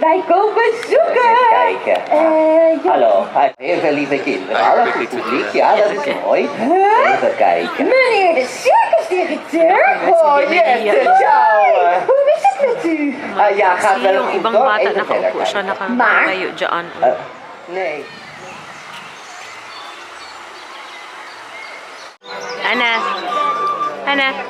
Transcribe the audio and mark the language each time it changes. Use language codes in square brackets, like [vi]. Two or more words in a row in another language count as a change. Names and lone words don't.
[nl] Wij komen zoeken. Even kijken. Ja. Hallo, heel veel lieve kinderen. Alles is publiek, ja, dat is mooi. Even kijken. Meneer de circusdirecteur. Oh, Jette, ciao. Hoe is het met u? Ja, gaat wel [tl] Yung [nl] goed [tl] ibang [nl] hoor. [tl] bata [nl] Even verder [tl] nakaupo siya, [nl] kijken. [tl] nakatayo dyan. [nl] Nee. Anna. Anna.